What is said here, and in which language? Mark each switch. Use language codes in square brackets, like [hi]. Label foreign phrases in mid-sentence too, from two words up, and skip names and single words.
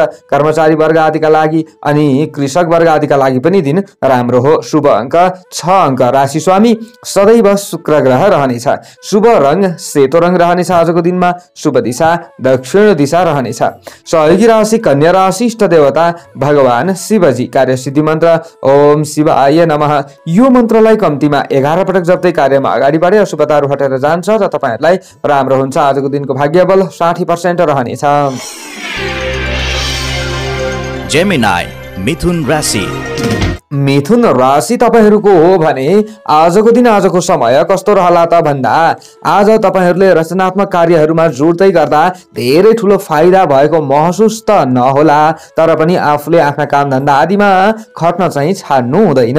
[ne] कर्मचारी वर्ग आदिका लागि अनि कृषक वर्ग आदिका लागि पनि दिन राम्रो हो। शुभ अङ्क 6 अङ्क, राशि स्वामी सदैव शुक्र शुक्र ग्रह रहनेछ। शुभ रङ सेतो रङ रहनेछ। आजको दिनमा शुभ दिशा दक्षिण दिशा रहनेछ। सहयोगी राशि कन्या राशि। इष्ट देवता भगवान शिवजी। कार्यसिद्धि मन्त्र [sa] ओम शिवाय नमः। [ne] यो मन्त्रलाई कम्तीमा 11 पटक जप्दै कार्यमा अगाडि बढे अशुभताहरू हटेर जान्छ र तपाईहरुलाई राम्रो हुन्छ। आजको दिनको भाग्यबल 60% रहनेछ। जेमिनाई मिथुन राशि। मिथुन राशि तपाईहरूको हो भने आजको दिन आजको समय कस्तो रहला त भन्दा आज तपाईहरूले रचनात्मक कार्यहरूमा जोड्दै गर्दा धेरै ठुलो फाइदा भएको महसुस त नहोला, तर पनि आफूले आफ्ना काम धन्दा आदिमा खट्न चाहिँ छाड्नु हुँदैन।